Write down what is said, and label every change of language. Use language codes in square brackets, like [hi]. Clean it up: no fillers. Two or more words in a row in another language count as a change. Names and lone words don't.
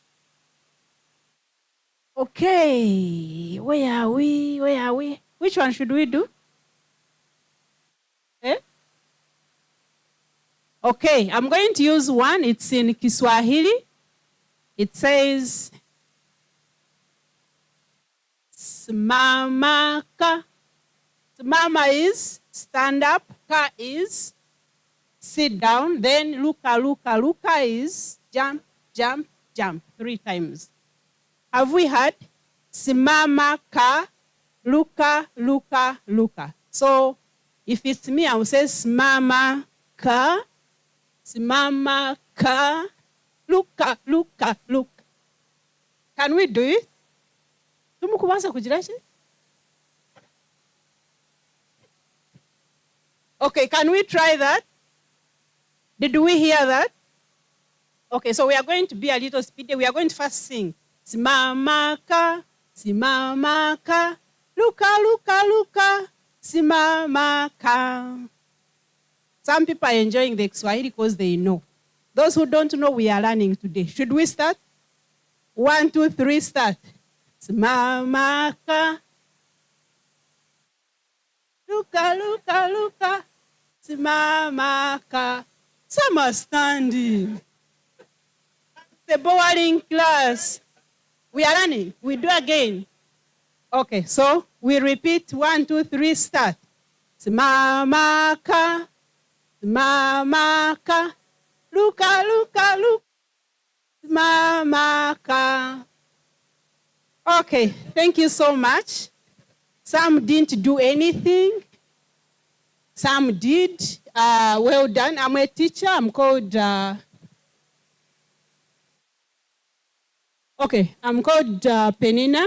[en] Okay, where are we? Where are we? Which one should we do? Eh? Okay, I'm going to use one. It's in Kiswahili. It says, [sw] Simama ka. [en] Simama is stand up. Ka is sit down. [sw] Then luka, luka. [en] Luka is jump, jump, jump 3 times. Have we heard? [sw] Simama ka, luka, luka, luka. [en] So if it's me, I will say [sw] simama ka, luka, luka, luka. [en] Can we do it? Okay, can we try that? Did we hear that? Okay, so we are going to be a little speedy. We are going to first sing. [sw] Simama ka, luka, luka, luka, simama ka. [en] Some people are enjoying the Kiswahili because they know. Those who don't know, we are learning today. Should we start? 1, 2, 3, start. [sw] Simama ka. Luka, luka, luka. Simama ka. [en] Some are standing. The boring class. We are running. We do again. Okay, so we repeat 1, 2, 3, start. [sw] Simama ka. Simama ka. Luka, luka, luka. Simama ka. [en] Okay, thank you so much. Some didn't do anything. Some did. Well done. I'm a teacher. I'm called, I'm called Penina.